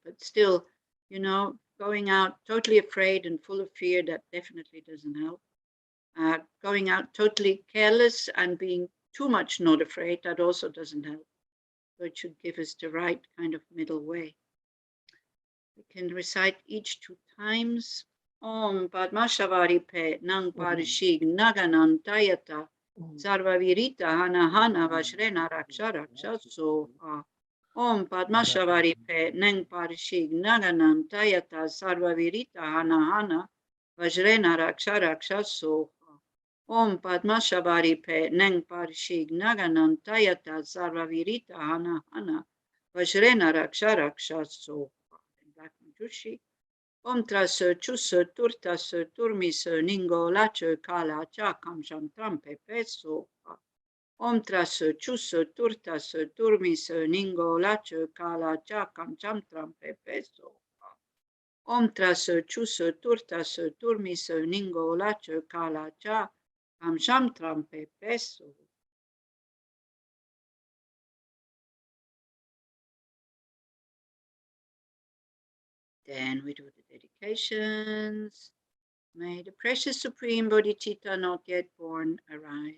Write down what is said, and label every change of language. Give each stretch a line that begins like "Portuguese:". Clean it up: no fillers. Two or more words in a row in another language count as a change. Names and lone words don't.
English: But still, going out totally afraid and full of fear, that definitely doesn't help. Going out totally careless and being too much not afraid, that also doesn't help. So it should give us the right kind of middle way. We can recite each 2 times.
Sanskrit: Om Padmashavari Pe Nang Parishig Naganan Tayata Sarvavirita Hana Hana Vashrena Raksha Raksha Soha. Om Padmashavari Pe Nang Parishig Naganan Tayata Sarvavirita Hana Hana Vajrena Raksha Raksha Soha. Om Padmashavari Pe Nang Parishig Naganan Tayata Sarvavirita Hana Hana Vajrena Raksha Raksha Soha.
English: Black Manjushri.
Sanskrit: Om trase chuse turtase turmise ningo lache kala cha kamsham trampe peso. Om trase chuse turtase turmise ningo lache kala cha kamsham trampe peso. Om trase chuse turtase turmise ningo lache kala cha kamsham trampe peso.
English: Then we do the dedications. May the precious Supreme Bodhicitta not yet born arise.